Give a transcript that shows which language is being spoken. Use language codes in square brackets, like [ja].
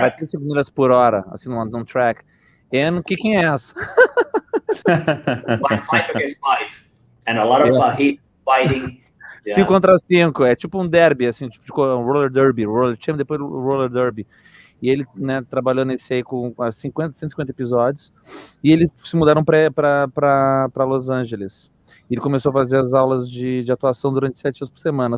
[pt] Vai 35 milhas por hora, assim, num track. [en] And kicking ass. 5 against 5, and a lot of hit fighting. [pt] 5 contra 5, é tipo um derby, assim, tipo um roller derby, roller champ, depois roller derby. E ele, né, trabalhou nesse aí com 150 episódios, e eles se mudaram para Los Angeles. Ele começou a fazer as aulas de atuação durante 7 dias por semana.